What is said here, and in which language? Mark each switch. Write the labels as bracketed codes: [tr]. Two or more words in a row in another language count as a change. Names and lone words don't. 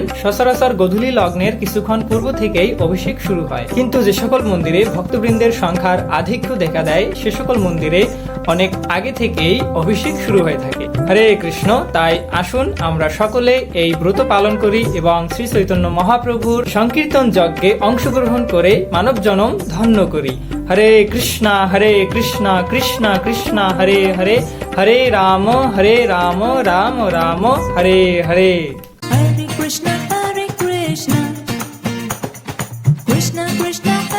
[bn] সচরাচর গোধূলি লগ্নের কিছুক্ষণ পূর্ব থেকেই অভিষেক শুরু হয়, কিন্তু যে সকল মন্দিরে ভক্তবৃন্দের সংখ্যার আধিক্য দেখা দেয় সে সকল মন্দিরে অনেক আগে থেকেই অভিষেক শুরু হয়ে থাকে। [sa] হরে কৃষ্ণ। [bn] তাই আসুন আমরা সকলে এই ব্রত পালন করি এবং শ্রী চৈতন্য মহাপ্রভুর সংকীর্তন যজ্ঞে অংশগ্রহণ করে মানব জনম ধন্য করি। [sa] হরে কৃষ্ণ কৃষ্ণ কৃষ্ণ হরে হরে, হরে রাম রাম রাম হরে হরে। हरे कृष्ण, कृष्ण कृष्ण